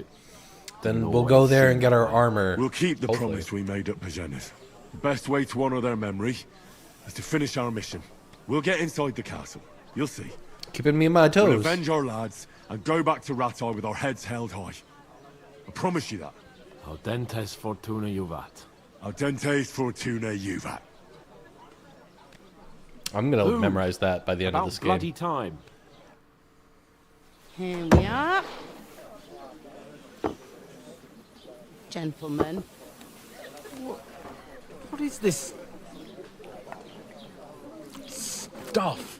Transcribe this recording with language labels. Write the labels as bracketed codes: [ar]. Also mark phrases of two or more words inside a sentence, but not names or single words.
[en] Then we'll go there and get our armor. We'll keep the promise we made up Pagenis. The best way to honor their memory is to finish our mission. We'll get inside the castle. You'll see. Keeping me on my toes. We'll avenge our lads and go back to Ratai with our heads held high. I promise you that. [la] Audentes fortuna juvat. Audentes fortuna juvat. [en] I'm gonna memorize that by the end of this game. Bloody time. Here we are. Gentlemen. What is this stuff?